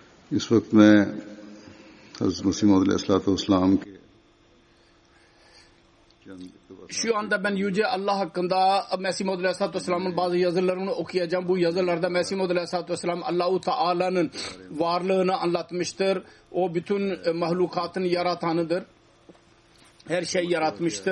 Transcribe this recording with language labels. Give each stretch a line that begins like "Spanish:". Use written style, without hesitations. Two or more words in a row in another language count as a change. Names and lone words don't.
Urdu: इस वक्त मैं हज़रत मसीह मौद अलैहिस्सलाम के
Turkish: Şu anda ben Yüce Allah hakkında Mesih Maud Aleyhisselatü Vesselam'ın bazı yazılarını okuyacağım. Bu yazılarda Mesih Maud Aleyhisselatü Vesselam Allah-u Teala'nın varlığını anlatmıştır. O bütün mahlukatın yaratanıdır. Her şey yaratmıştır.